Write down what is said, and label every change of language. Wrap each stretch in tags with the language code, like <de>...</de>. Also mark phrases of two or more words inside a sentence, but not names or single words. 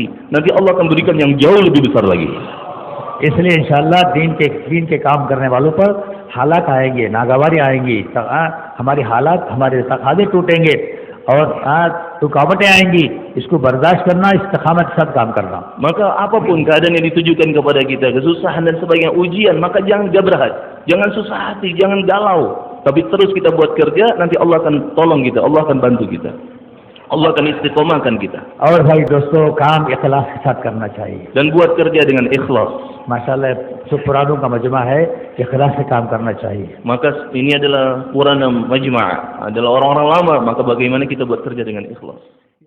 <id>Nanti Allah akan berikan yang jauh lebih besar lagi.</id> <hi>इसलिए इंशाअल्लाह दीन के काम करने वालों पर हालात आएंगे, नागवारी आएंगी, हमारे हमारे तकाजे टूटेंगे और रुकावटें आएंगी, इसको बर्दाश्त करना, इस्तिकामत के साथ काम करना।</hi> <id>Maka apapun keadaan yang ditujukan kepada kita, kesusahan dan sebagainya, ujian, maka jangan jabrahat, jangan susah hati, jangan galau, tapi terus kita buat kerja, nanti Allah akan tolong kita, Allah akan bantu kita, Allah akan istiqomahkan kita.</id> <hi>और भाई दोस्तों, काम इखलास के साथ करना चाहिए।</hi> <id>Dan buat kerja dengan ikhlas.</id> <hi>माशाल्लाह, जो पुरानों का मजमा है, इखलास से काम करना चाहिए।</hi> <id>Maka ini adalah</id> <hi>पुराना मजमा',</hi> <id>adalah orang-orang lama, maka bagaimana kita buat kerja dengan ikhlas.</id>